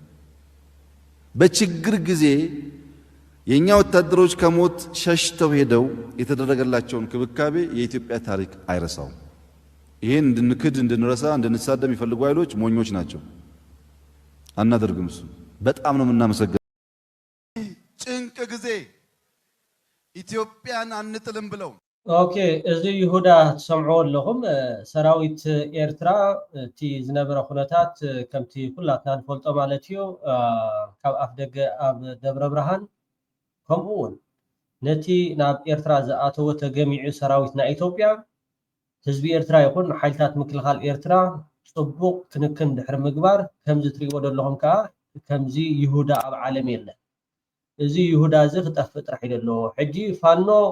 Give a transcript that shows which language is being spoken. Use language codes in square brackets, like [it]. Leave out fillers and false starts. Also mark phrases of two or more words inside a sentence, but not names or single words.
[am] በችግር ጊዜ የኛ ወታደሮች ከሞት ሸሽተው ሄደው የተደረገላቸውን ክብካቤ የኢትዮጵያ ታሪክ አይረሳው። ይሄን እንድንክድ እንድንረሳ እንድንሳደም የሚፈልጉ ኃይሎች ሞኞች ናቸው። አናደርግም። እሱ በጣም ነው የምናመሰግነው። ጭንቅ ጊዜ ኢትዮጵያን አንጥልም ብለው [ti] ኦኬ እዚ ይሁዳ ተሰምዑ ኣለኹም ሰራዊት ኤርትራ እቲ ዝነበረ ኩነታት ከምቲ ኩላትና ንፈልጦ ማለት እዩ ካብ ኣፍ ደገ ኣብ ደብረ ብርሃን ከምኡ እውን ነቲ ናብ ኤርትራ ዝኣተወ ተገሚዑ ሰራዊት ናይ ኢትዮጵያ ህዝቢ ኤርትራ ይኹን ሓይልታት ምክልኻል ኤርትራ ጽቡቕ ክንክን ድሕሪ ምግባር ከምዚ ትሪእዎ ዘለኹም ከዓ ከምዚ ይሁዳ ኣብ ዓለም የለን። እዚ ይሁዳ እዚ ክጠፍእ ጥራሕ ኢሉ ኣለዎ። ሕጂ ፋኖ